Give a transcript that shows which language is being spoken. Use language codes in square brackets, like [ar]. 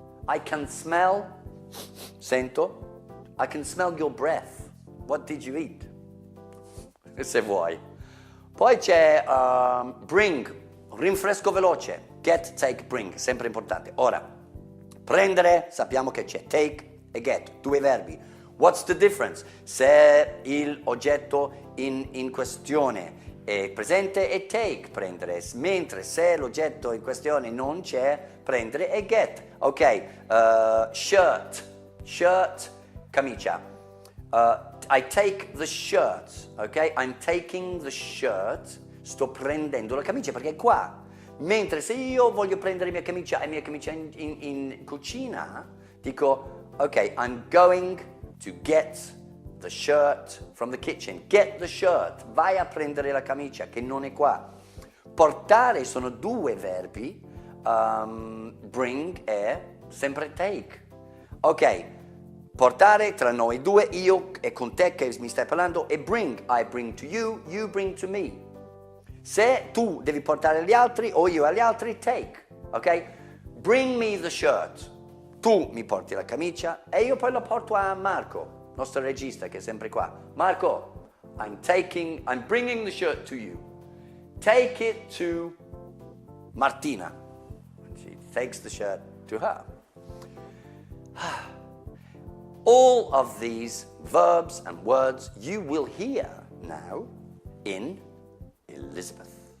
[en] I can smell, [it] sento, [en] I can smell your breath. What did you eat? [it] Se vuoi. Poi c'è bring, rinfresco veloce, get, take, bring, sempre importante. Ora, prendere, sappiamo che c'è take e get, due verbi. [en] What's the difference? [it] Se il oggetto in questione è presente è take, prendere, mentre se l'oggetto in questione non c'è, prendere è get. [en] Ok, shirt, camicia. I take the shirt, ok? I'm taking the shirt, [it] sto prendendo la camicia perché è qua. Mentre se io voglio prendere mia camicia in cucina, dico, ok, [en] I'm going to get the shirt from the kitchen. Get the shirt. [it] Vai a prendere la camicia che non è qua. Portare sono due verbi. Bring è sempre take. Ok, portare tra noi due, io e con te che mi stai parlando, e bring. [en] I bring to you, you bring to me. [it] Se tu devi portare agli altri o io agli altri, take. Ok? [en] Bring me the shirt. [it] Tu mi porti la camicia e io poi la porto a Marco, nostro regista che è sempre qua. [en] Marco, I'm bringing the shirt to you. Take it to Martina. She takes the shirt to her. All of these verbs and words you will hear now in Elizabeth.